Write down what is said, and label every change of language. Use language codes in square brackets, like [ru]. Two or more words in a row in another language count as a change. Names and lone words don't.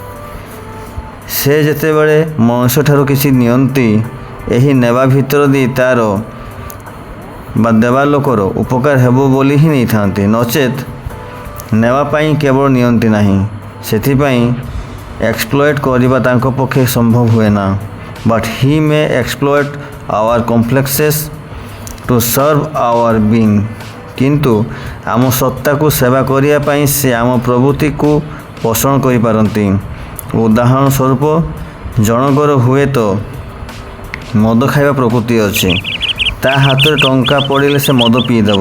[or] ସେ ଯେତେବେଳେ ମଣିଷଠାରୁ କିଛି ନିଅନ୍ତି ଏହି ନେବା ଭିତର ଦେଇ ତା'ର ବା ଦେବା ଲୋକର ଉପକାର ହେବ ବୋଲି ହିଁ ନେଇଥାନ୍ତି, ନଚେତ୍ ନେବା ପାଇଁ କେବଳ ନିଅନ୍ତି ନାହିଁ। ସେଥିପାଇଁ ଏକ୍ସପ୍ଲଏଟ୍ କରିବା ତାଙ୍କ ପକ୍ଷେ ସମ୍ଭବ ହୁଏ ନା। [en] But he may exploit our complexes to serve our being. [or] କିନ୍ତୁ ଆମ ସତ୍ତାକୁ ସେବା କରିବା ପାଇଁ ସେ ଆମ ପ୍ରବୃତ୍ତିକୁ ପୋଷଣ କରିପାରନ୍ତି। ଉଦାହରଣ ସ୍ୱରୂପ ଜଣଙ୍କର ହୁଏତ ମଦ ଖାଇବା ପ୍ରକୃତି ଅଛି। ତା ହାତରେ ଟଙ୍କା ପଡ଼ିଲେ ସେ ମଦ ପିଇଦେବ।